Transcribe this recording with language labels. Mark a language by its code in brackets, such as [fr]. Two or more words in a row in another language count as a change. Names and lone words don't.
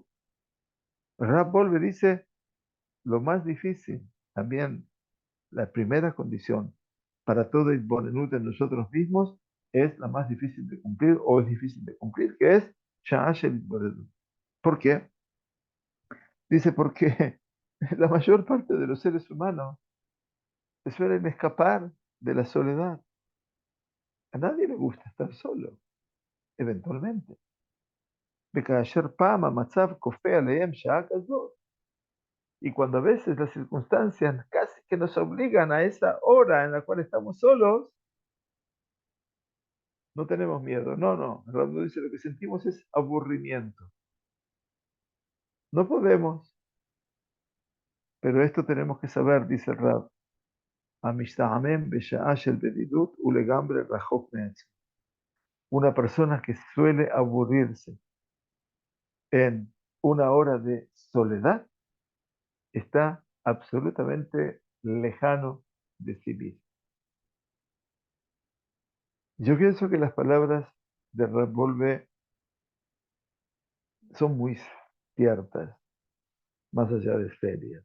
[es] Rab Wolbe dice, lo más difícil, también la primera condición para todo Itbodedut en nosotros mismos, es la más difícil de cumplir, o es difícil de cumplir, que es [he] שעת התבודדות. [es] ¿Por qué? Dice, porque la mayor parte de los seres humanos se suelen escapar de la soledad. A nadie le gusta estar solo, eventualmente. [he] וכאשר פעם המצב כופה עליהם שעה כזאת, [es] y cuando a veces las circunstancias casi que nos obligan a esa hora en la cual estamos solos, no tenemos miedo. No. Cuando dice lo que sentimos es aburrimiento. No podemos, pero esto tenemos que saber, dice el Rab. [he] המשתעמם בשעה של בדידות ולגמרי רחוק מעצמו. [es] Una persona que suele aburrirse en una hora de soledad está absolutamente lejano de sí mismo. Yo pienso que las palabras de Revolve son muy ciertas, más allá de serias.